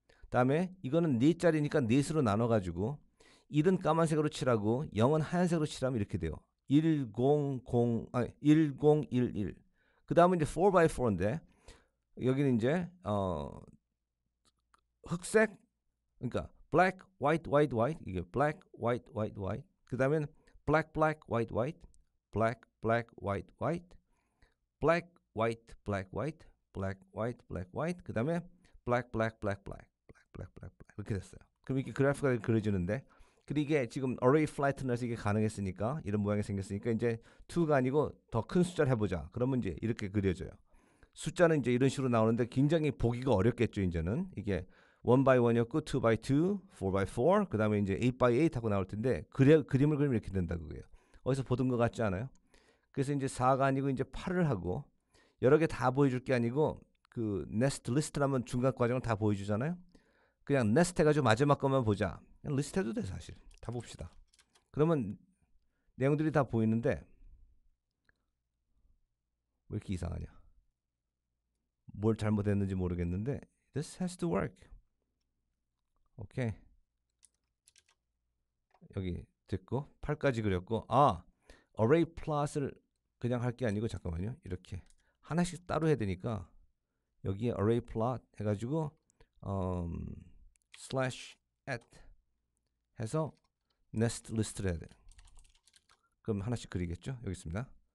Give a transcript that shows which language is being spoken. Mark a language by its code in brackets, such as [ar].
[ko] 다음에 이거는 4짜리니까 4수로 나눠가지고 1은 까만색으로 칠하고 0은 하얀색으로 칠하면 이렇게 돼요. 1011. 그 다음은 이제 4x4인데 여기는 이제 흑색, 그러니까 black, white, white, white, 이게 black, white, white, white. 그 다음에는 black, black, white, white, black, black, white, white, black, white, black, white, black, white, black, white. 그 다음에 black, black, black, black, black, black, black, black. 이렇게 됐어요. 그럼 이렇게 그래프가 그려지는데, 근데 이게 지금 array flattener에서 이게 가능했으니까, 이런 모양이 생겼으니까 이제 2가 아니고 더 큰 숫자를 해보자. 그러면 이제 이렇게 그려져요. 숫자는 이제 이런 식으로 나오는데 굉장히 보기가 어렵겠죠. 이제는 이게 1x1이었고 2x2, 4x4, 그 다음에 이제 8x8 하고 나올 텐데 그림을 그리면 이렇게 된다 그거예요. 어디서 보던 것 같지 않아요? 그래서 이제 4가 아니고 이제 8을 하고 여러 개 다 보여줄 게 아니고 그 네스트 리스트라면 중간 과정을 다 보여주잖아요. 그냥 네스트 해가지고 마지막 것만 보자. 그냥 리스트 해도 돼 사실. 다 봅시다. 그러면 내용들이 다 보이는데 왜 이렇게 이상하냐? 뭘 잘못했는지 모르겠는데 [en] this has to work. [ko] 오케이. 여기 됐고 8까지 그렸고 array plot을 그냥 할 게 아니고 잠깐만요. 이렇게 하나씩 따로 해야 되니까 여기에 array plot 해가지고 slash at 해서 nest list를 해야 돼. 그럼 하나씩 그리겠죠? 여기 있습니다.